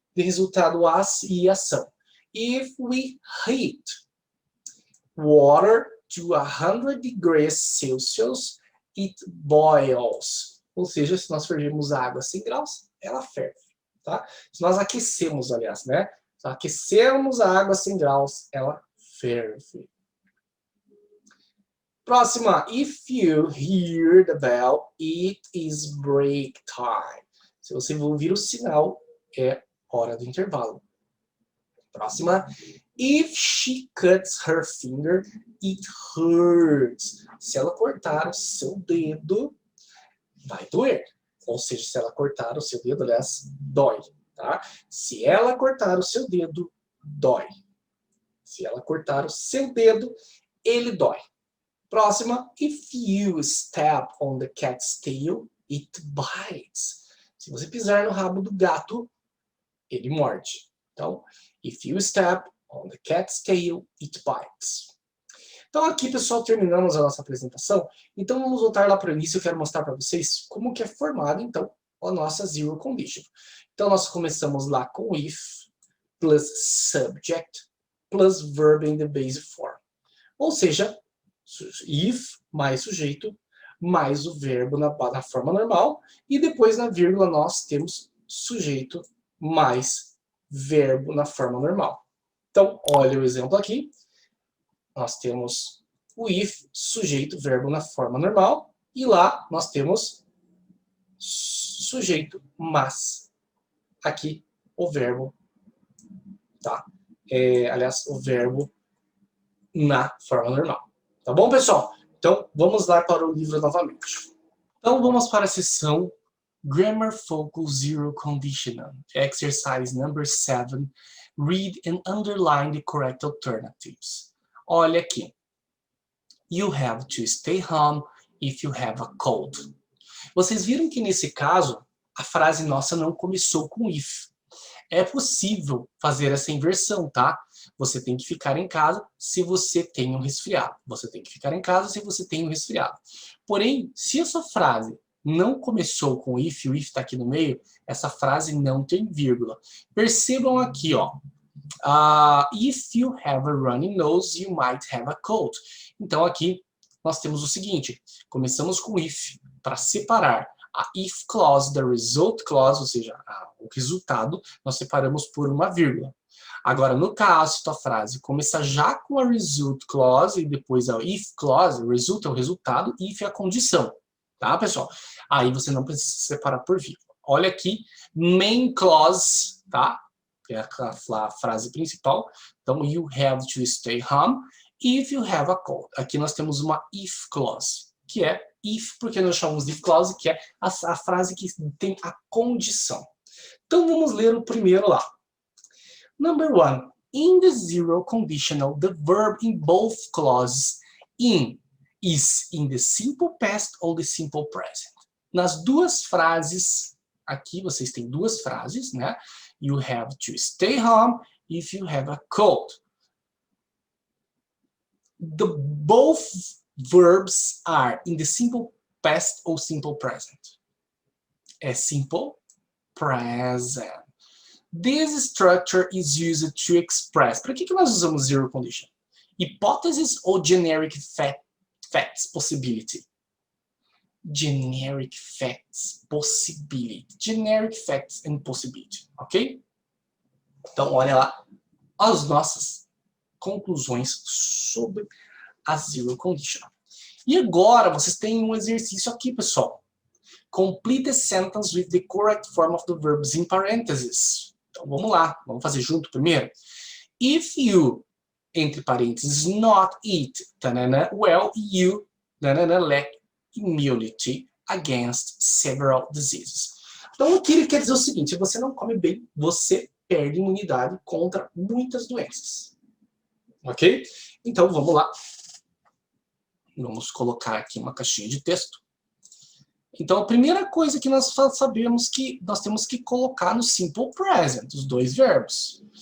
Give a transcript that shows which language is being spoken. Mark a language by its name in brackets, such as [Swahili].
[Portuguese] De resultado e ação. [English] If we heat water to 100 degrees Celsius, it boils. [Portuguese] Ou seja, se nós fervermos a água a 100 graus, ela ferve. Tá? Se nós aquecemos, aliás, né? Se aquecemos a água a 100 graus, ela ferve. Próxima. [English] If you hear the bell, it is break time. [Portuguese] Se você ouvir o sinal, é hora do intervalo. Próxima. [English] If she cuts her finger, it hurts. [Portuguese] Se ela cortar o seu dedo, vai doer. Ou seja, se ela cortar o seu dedo, aliás, dói. Tá? Se ela cortar o seu dedo, dói. Se ela cortar o seu dedo, ele dói. Próxima. [English] If you step on the cat's tail, it bites. [Portuguese] Se você pisar no rabo do gato, ele morde. [English] Então, if you step on the cat's tail, it bites. [Portuguese] Então aqui, pessoal, terminamos a nossa apresentação. Então vamos voltar lá para o início. Eu quero mostrar para vocês como que é formada, então, a nossa zero condition. Então nós começamos lá com [English] if, plus subject, plus verb in the base form. [Portuguese] Ou seja, if mais sujeito, mais o verbo na forma normal. E depois na vírgula nós temos sujeito mais verbo na forma normal. Então, olha o exemplo aqui. Nós temos o if, sujeito, verbo na forma normal. E lá nós temos sujeito, mas. Aqui, o verbo, tá? Aliás, o verbo na forma normal. Tá bom, pessoal? Então, vamos lá para o livro novamente. Então, vamos para a seção Grammar Focus Zero Conditional. [English] Exercise number 7. Read and underline the correct alternatives. [Portuguese] Olha aqui. [English] You have to stay home if you have a cold. [Portuguese] Vocês viram que nesse caso, a frase nossa não começou com if. É possível fazer essa inversão, tá? Você tem que ficar em casa se você tem um resfriado. Você tem que ficar em casa se você tem um resfriado. Porém, se essa frase não começou com if, o if está aqui no meio, essa frase não tem vírgula. Percebam aqui, ó. [English] If you have a runny nose, you might have a cold. [Portuguese] Então aqui nós temos o seguinte, começamos com if para separar a if clause da result clause, ou seja, o resultado, nós separamos por uma vírgula. Agora, no caso, se a frase começar já com a result clause e depois a if clause, result é o resultado, if é a condição. Tá, pessoal? Aí você não precisa separar por vírgula. Olha aqui, main clause, tá? Que é a frase principal. [English] Então, you have to stay home if you have a cold. [Portuguese] Aqui nós temos uma if clause, que é if, porque nós chamamos de if clause, que é a frase que tem a condição. Então vamos ler o primeiro lá. [English] Number 1. In the zero conditional, the verb in both clauses is in the simple past or the simple present. [Portuguese] Nas duas frases, aqui vocês têm duas frases, né? [English] You have to stay home if you have a cold. Both verbs are in the simple past or simple present. É simple present. This structure is used to express. [Portuguese] Para que nós usamos zero condition? Hipóteses ou [English] generic facts possibility? Generic facts possibility. Generic facts and possibility, ok? [Portuguese] Então, olha lá as nossas conclusões sobre a zero condition. E agora, vocês têm um exercício aqui, pessoal. [English] Complete the sentence with the correct form of the verbs in parentheses. [Portuguese] Então, vamos lá. Vamos fazer junto primeiro. [English] If you, [Portuguese] entre parênteses, [English] not eat, tanana, well, you, tanana, lack immunity against several diseases. [Portuguese] Então, aqui ele quer dizer o seguinte, se você não come bem, você perde imunidade contra muitas doenças. Ok? Então, vamos lá. Vamos colocar aqui uma caixinha de texto. Então, a primeira coisa que nós sabemos que nós temos que colocar no simple present, os dois verbos.